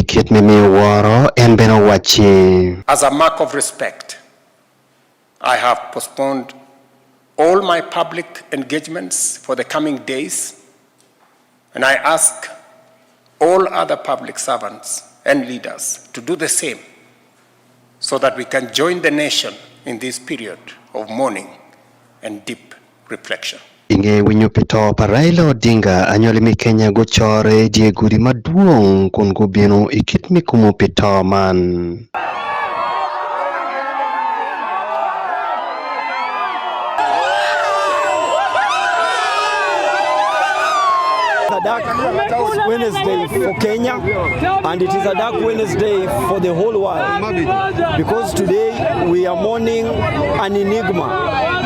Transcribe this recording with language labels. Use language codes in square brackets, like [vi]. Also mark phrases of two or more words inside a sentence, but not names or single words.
[en] As a mark of respect, I have postponed all my public engagements for the coming days, and I ask all other public servants and leaders to do the same so that we can join the nation in this period of mourning and deep reflection. [luo] Inge winyo pito pa Raila Odinga anyoli mi Kenya gochore die gudi maduong kun gubino ikit mi kumu pito man. [en] A dark Wednesday for Kenya, and it is a dark Wednesday for the whole world, because today we are mourning an enigma.